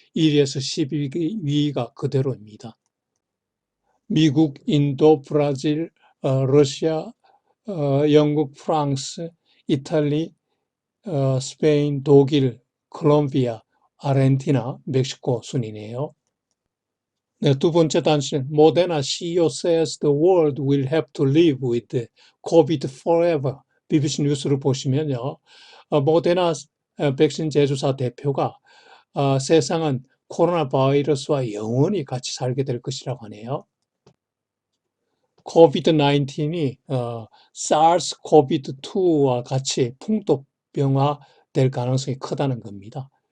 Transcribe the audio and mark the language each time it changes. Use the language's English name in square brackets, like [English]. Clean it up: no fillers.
[Korean] 1위에서 12위가 그대로입니다. 미국, 인도, 브라질, 러시아, 영국, 프랑스, 이탈리, 스페인, 독일, 콜롬비아, 아르헨티나, 멕시코 순이네요. 네, 두 번째 단신, [English] 모데나 CEO says the world will have to live with COVID forever. [Korean] BBC 뉴스를 보시면요. 모데나 백신 제조사 대표가 세상은 코로나 바이러스와 영원히 같이 살게 될 것이라고 하네요. 코비드-19이 SARS-CoV-2와 같이 풍토병화 될 가능성이 크다는 겁니다.